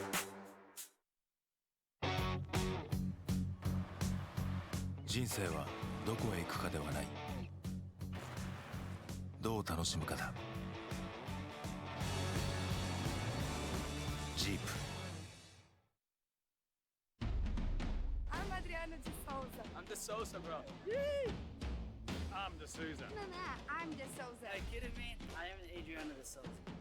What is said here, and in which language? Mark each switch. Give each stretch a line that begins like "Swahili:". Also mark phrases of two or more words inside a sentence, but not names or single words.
Japanese: 人生はどこへ行くかではない。どう楽しむかだ。ジープ。
English: I'm Adriano de Souza. I'm De Souza, bro. I'm De Souza. No, I'm de Souza. Are you kidding me? I am Adriano De Souza.